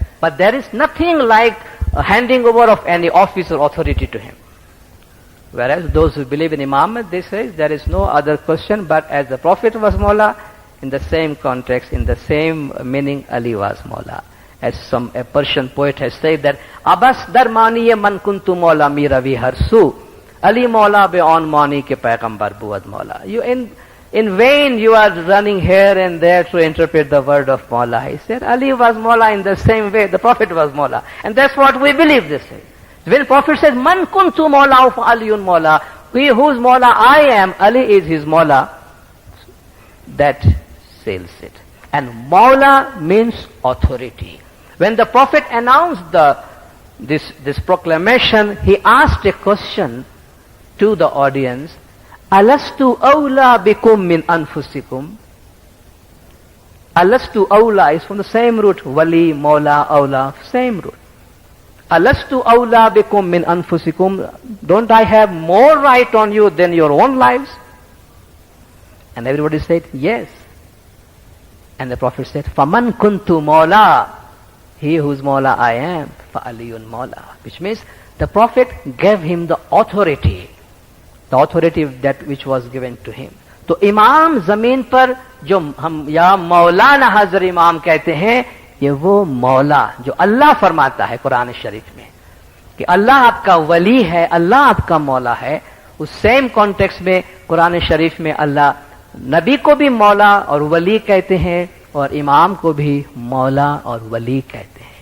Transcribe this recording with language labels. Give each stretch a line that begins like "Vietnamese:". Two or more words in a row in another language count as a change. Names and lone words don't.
English: But there is nothing like a handing over of any office or authority to him. Whereas those who believe in Imamat, they say there is no other question, but as the Prophet was Mawla, in the same context, in the same meaning, Ali was Mawla. As a Persian poet has said that,
Persian: عبث در معنی
Arabic: من كنت مولاه
Persian: می‌روی هر سو، علی مولا بدان معنی که پیغمبر بود مولا.
English: You in vain you are running here and there to interpret the word of Mawla. He said, Ali was Mawla in the same way the Prophet was Mawla. And that's what we believe this is. When Prophet says,
Arabic: من كنت مولاه فعلي مولاه,
English: he whose Mawla I am, Ali is his Mawla, that seals it. And Mawla means authority. When the Prophet announced this proclamation, he asked a question to the audience,
Arabic: ألست أولى بكم من أنفسكم? ألست أولى
English: is from the same root,
Arabic: ولي، مولى، أولى,
English: same root.
Arabic: ألست أولى بكم من أنفسكم?
English: Don't I have more right on you than your own lives? And everybody said, yes. And the Prophet said,
Arabic: فمن كنت مولاه?
English: He whose Mawla I am,
Arabic: فعلي مولاه.
English: Which means the Prophet gave him the authority that which was given to him.
Hindi: तो इमाम जमीन पर जो हम या मौलाना हजर इमाम कहते हैं, ये वो मौला जो अल्लाह फरमाता है कुरान शरीफ में कि अल्लाह आपका वली है, अल्लाह आपका मौला है। उस
English: same context
Hindi: में कुरान शरीफ में अल्लाह नबी को भी मौला और वली कहते हैं और इमाम को भी मौला और वली कहते हैं।